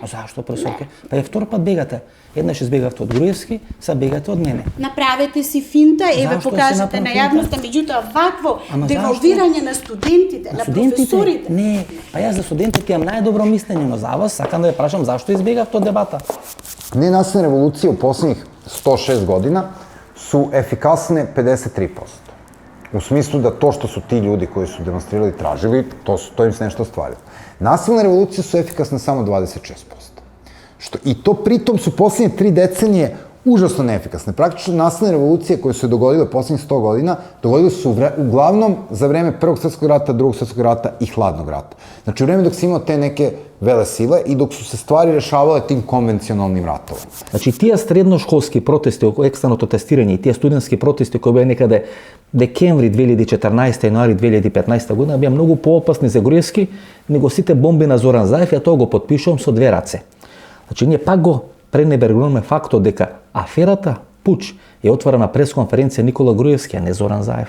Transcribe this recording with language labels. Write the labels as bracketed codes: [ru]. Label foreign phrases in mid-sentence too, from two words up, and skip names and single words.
[mk] Зашто, професорке? Па е втор пат бегате. Еднаш избегавте од Груевски, сега бегате од мене. Направете си финта, еве покажете на јавноста, меѓутоа вакво девалвирање на студентите, на професорите. Не, па јас за студентите имам најдобро мислење, но за вас сакам да ја прашам зашто избегавте од дебата. [sr] Ненаsilne револуcije u poslednjih 106 godina su efikasne 53%. U smislu da to što su ti ljudi koji su demonstrirali tražili, to im se nešto ostvarilo. Nasilne revolucije su efikasne samo 26%. I to pritom su poslednje 3 decenije užasno neefikasne. Praktično nasilne revolucije koje su se dogodile poslednjih 100 godina, dogodile su uglavnom za vreme Prvog svetskog rata, Drugog svetskog rata i Hladnog rata. Znači u vreme dok se imao te neke vele sile i dok su se stvari rešavale tim konvencionalnim ratovom. [mk] Значи тие средношколски протести околу екстраното тестирање и тие студентски протести кои беа некаде декември 2014 јануари 2015 година беа многу поопасни за Груевски него сите бомби на Зоран Заев, ја тоа го потпишувам со 2 раце. Значи ние пак го пренебрегнуваме фактот дека аферата Пуч е отворена пресконференција Никола Груевски, а не Зоран Заев.